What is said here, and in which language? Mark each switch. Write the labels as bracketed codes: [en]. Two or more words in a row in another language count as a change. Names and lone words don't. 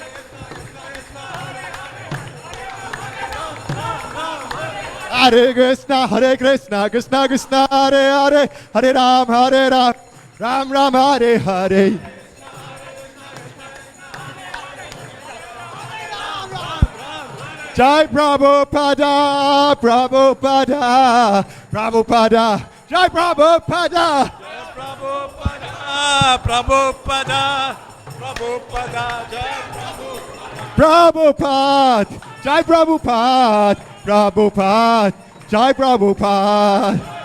[sa] Hare Krishna, Krishna Krishna, Hare Hare, Hare Ram, Ram Ram, Hare Hare. Jai Prabhupada, Prabhupada, Prabhupada, Jai Prabhupada. Prabhupada, Prabhupada, Prabhupada, Jai Prabhupada. Prabhupada, Jai Prabhupada, Prabhupada, Jai Prabhupada.